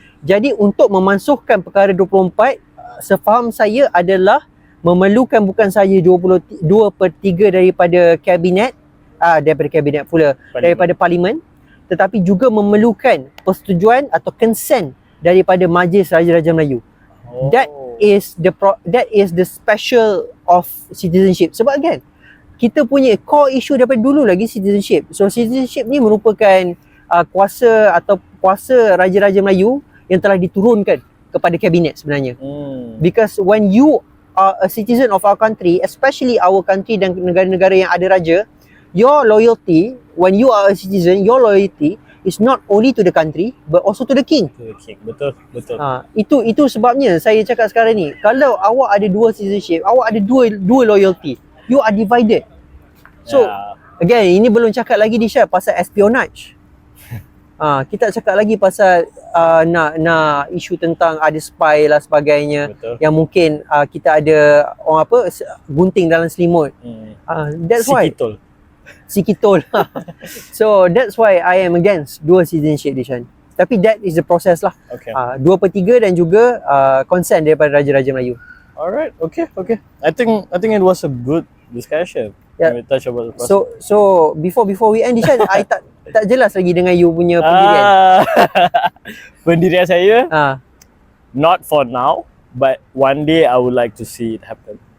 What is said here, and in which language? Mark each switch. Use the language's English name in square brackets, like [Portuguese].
[Malay] Jadi untuk memansuhkan perkara 24, sefaham saya adalah memerlukan bukan sahaja 2/3 daripada kabinet, daripada parlimen, tetapi juga memerlukan persetujuan atau [English] consent [Malay] daripada Majlis Raja-Raja Melayu. [English] That is the special of citizenship. [Malay] Sebab kan kita punya [English] core issue [Malay] daripada dulu lagi citizenship. So citizenship ni merupakan kuasa Raja-Raja Melayu yang telah diturunkan kepada kabinet sebenarnya. [English] Because when you are a citizen of our country, especially our country [Malay] dan negara-negara yang ada raja, [English] your loyalty, when you are a citizen, your loyalty is not only to the country but also to the king. To the king. [Malay] Betul. Itu sebabnya saya cakap sekarang ni, kalau awak ada dual citizenship, awak ada dua loyalty, [English] you are divided. [Malay] So again, ini belum cakap lagi Disha pasal espionage. Kita cakap lagi pasal nak isu tentang ada spy lah sebagainya. Betul. Yang mungkin kita ada orang gunting dalam selimut. [English] That's why Sikitol. So that's why I am against dual citizenship, Dishan. [Malay] Tapi [English] that is the process lah. Okay. [Malay] 2/3 dan juga consent daripada Raja-Raja Melayu. [English] Alright, okay. I think it was a good discussion. Yeah. We touch about the process. So before we end, [Malay] Dishan, I tak jelas lagi dengan you punya pendirian. Pendirian saya, [English] not for now, but one day I would like to see it happen.